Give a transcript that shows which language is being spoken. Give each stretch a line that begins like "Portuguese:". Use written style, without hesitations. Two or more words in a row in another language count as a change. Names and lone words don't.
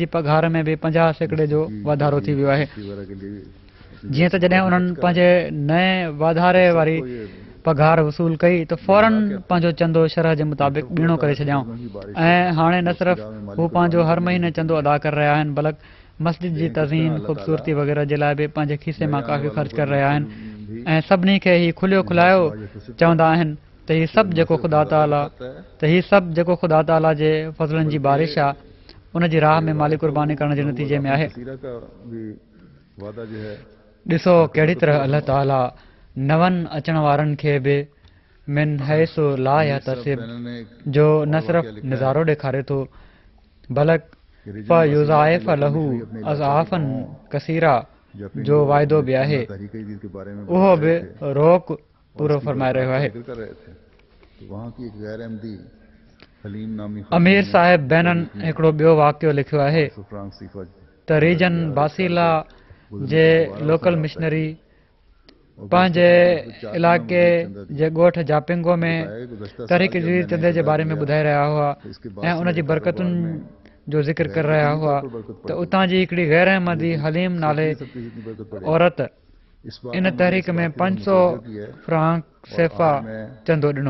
Sindhi: पघार में बि 50% जो वाधारो थी वियो आहे जीअं त जॾहिं उन्हनि पंहिंजे नए वाधारे वारी पघार वसूल कई त फौरन पंहिंजो चंदो शरह जे मुताबिक़ ॿीणो करे छॾियऊं ऐं हाणे न सिर्फ़ु हू पंहिंजो हर महीने चंदो अदा करे रहिया आहिनि बल्कि मस्जिद जी तज़ीन ख़ूबसूरती वग़ैरह जे लाइ बि पंहिंजे खीसे मां काफ़ी ख़र्च करे रहिया आहिनि ऐं सभिनी खे हीउ खुलियो खुलायो चवंदा आहिनि त हीउ सभु जेको ख़ुदा ताला जे फज़लनि जी बारिश आहे उन जी राह में माली क़ुर्बानी करण जे नतीजे में आहे ॾिसो कहिड़ी तरह अलाह ताला नवनि अचण वारनि खे बि
Arabic: من حيث لا يحتسب
Sindhi: जो न सिर्फ़ु नज़ारो ॾेखारे थो बल्कि
Arabic: فَيُضَاعِفَ لَهُ أَضْعَافًا كثيرة
Sindhi: जो वाइदो बि आहे
Urdu: تحریک جدید کے بارے میں
Sindhi: उहो बि रोक पूरो फरमाए रहियो आहे।
Urdu: ذکر کر رہے تھے تو وہاں کی ایک غیر احمدی حلیم نامی
Sindhi: अमीर साहिब बैनन हिकिड़ो ॿियो वाक़ियो लिखियो आहे फ्रांस सीफा त रीजन बासीला जे लोकल मिशनरी पंहिंजे इलाइक़े जे ॻोठ जापिंगो में तहरीक जदीद चंदे जे बारे में ॿुधाए रहिया हुआ ऐं उन जी बरकतुनि जो ज़िक्र करे रहिया हुआ त उतां जी हिकिड़ी गैर अहमदी हलीम नाले औरत इन तहरीक में 500 फ्रांक सेफा चंदो ॾिनो।